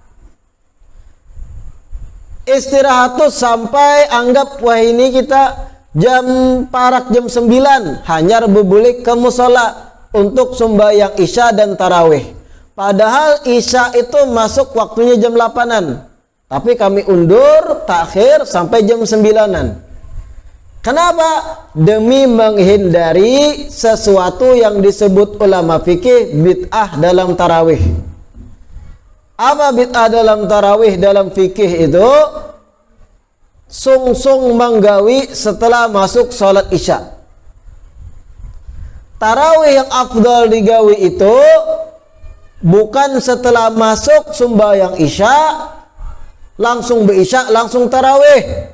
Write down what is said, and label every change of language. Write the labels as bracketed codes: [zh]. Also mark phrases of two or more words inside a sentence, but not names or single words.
[bjn] Istirahat tuh sampai anggap wah ini kita jam parak jam 9 hanya bebulik ke musola untuk sembahyang isya dan tarawih. [id] Padahal isya itu masuk waktunya jam 8-an. Tapi kami undur takhir sampai jam 9-an. Kenapa? Demi menghindari sesuatu yang disebut ulama fikih bid'ah dalam tarawih. Apa bid'ah dalam tarawih dalam fikih itu? [bjn] Sung-sung manggawi setelah masuk sholat isya. [id] Tarawih yang afdal digawi itu bukan setelah masuk sembahyang isya langsung beisya langsung tarawih.